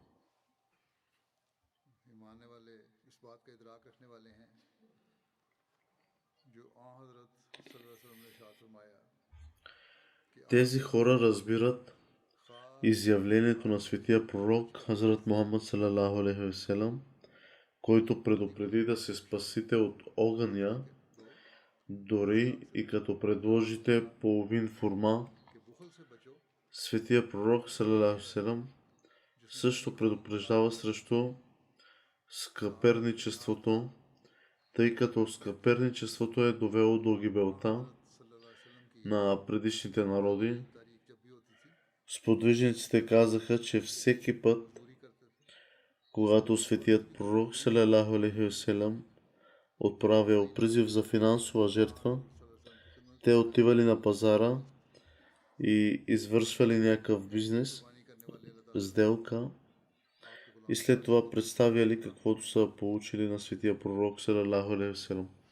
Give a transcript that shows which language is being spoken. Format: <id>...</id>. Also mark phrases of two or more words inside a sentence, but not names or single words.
<bg>Тези хора разбират изявлението на светия пророк Хазрат Мухаммад</bg> <ar>صلى الله عليه وسلم,</ar> <bg>който предупреди да се спасите от огъня, дори и като предложите половин форма. Светия пророк</bg> <ar>صلى الله عليه وسلم</ar> <bg>също предупреждава срещу скъперничеството, тъй като скъперничеството е довело до гибелта на предишните народи, сподвижниците казаха, че всеки път, когато светият пророк</bg> <ar>صلى الله عليه وسلم</ar> <bg>отправял призив за финансова жертва, те отивали на пазара и извършвали някакъв бизнес, сделка и след това представяли каквото са получили на светия пророк</bg> <ar>صلى الله عليه وسلم.</ar>